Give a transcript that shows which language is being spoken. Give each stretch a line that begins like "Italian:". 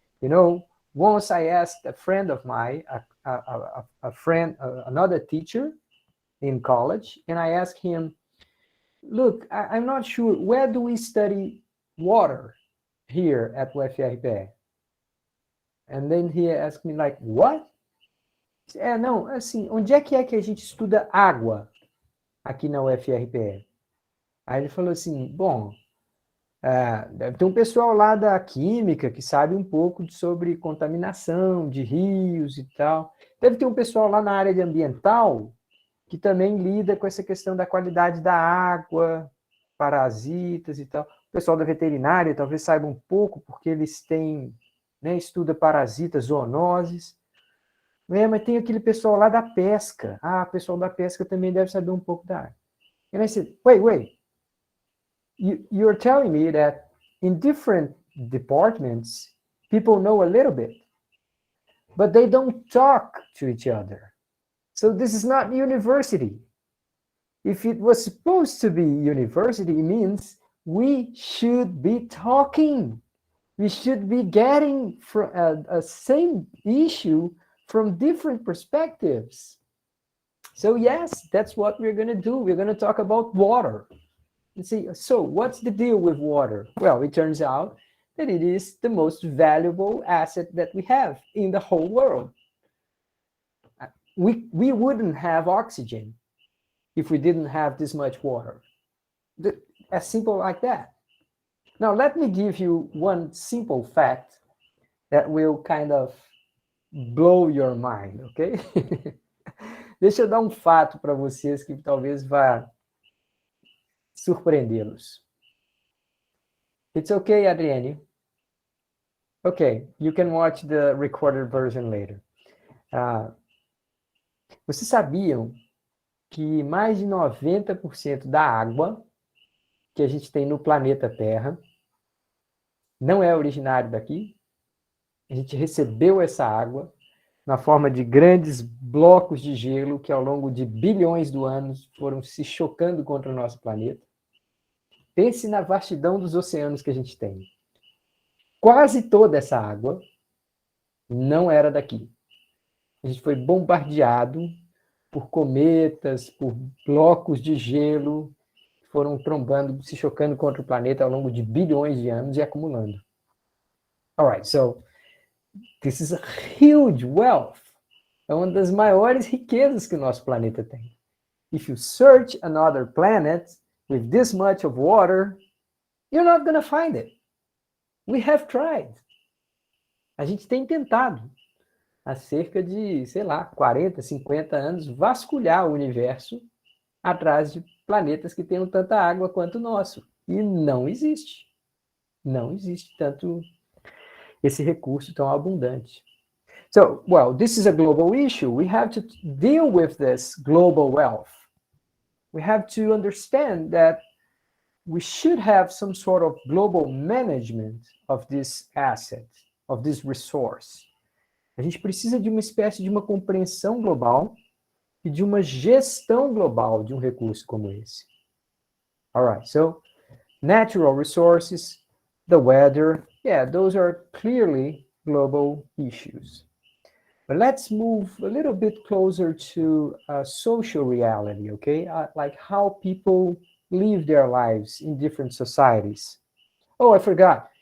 English: You know, once I asked a friend of mine, another teacher in college, and I asked him, look, I'm not sure, where do we study water here at UFRPE? And then he asked me like, what?
Portuguese: Não, assim, onde é que a gente estuda água aqui na UFRPE? Aí ele falou assim, bom, deve ter um pessoal lá da química que sabe um pouco sobre contaminação de rios e tal. Deve ter um pessoal lá na área de ambiental que também lida com essa questão da qualidade da água, parasitas e tal. O pessoal da veterinária talvez saiba um pouco, porque eles têm, né, estuda parasitas, zoonoses. Mas tem aquele pessoal lá da pesca. O pessoal da pesca também deve saber um pouco da área.
English: And I said, wait. You're telling me that in different departments, people know a little bit, but they don't talk to each other. So this is not university. If it was supposed to be university, it means we should be talking. We should be getting from a same issue from different perspectives. So yes, that's what we're going to do. We're going to talk about water. You see, so what's the deal with water? Well, it turns out that it is the most valuable asset that we have in the whole world. We wouldn't have oxygen if we didn't have this much water. As simple like that. Now, let me give you one simple fact that will kind of blow your mind, okay?
Portuguese: Deixa eu dar um fato para vocês que talvez vá surpreendê-los.
English: It's okay, Adriane? Okay, you can watch the recorded version later.
Portuguese: Vocês sabiam que mais de 90% da água que a gente tem no planeta Terra não é originário daqui? A gente recebeu essa água na forma de grandes blocos de gelo que ao longo de bilhões de anos foram se chocando contra o nosso planeta. Pense na vastidão dos oceanos que a gente tem. Quase toda essa água não era daqui. A gente foi bombardeado por cometas, por blocos de gelo que foram trombando, se chocando contra o planeta ao longo de bilhões de anos e acumulando.
English: All right, so this is a huge wealth.
Portuguese: É uma das maiores riquezas que o nosso planeta tem.
English: If you search another planet with this much of water, you're not going to find it. We have tried.
Portuguese: A gente tem tentado, há cerca de, sei lá, 40, 50 anos, vasculhar o universo atrás de planetas que tenham tanta água quanto o nosso. E não existe. Não existe tanto esse recurso tão abundante.
English: So, well, this is a global issue. We have to deal with this global wealth. We have to understand that we should have some sort of global management of this asset, of this resource.
Portuguese: A gente precisa de uma espécie de uma compreensão global e de uma gestão global de um recurso como esse.
English: All right, so natural resources, the weather, yeah, those are clearly global issues. But let's move a little bit closer to social reality, okay? Like how people live their lives in different societies. Oh, I forgot.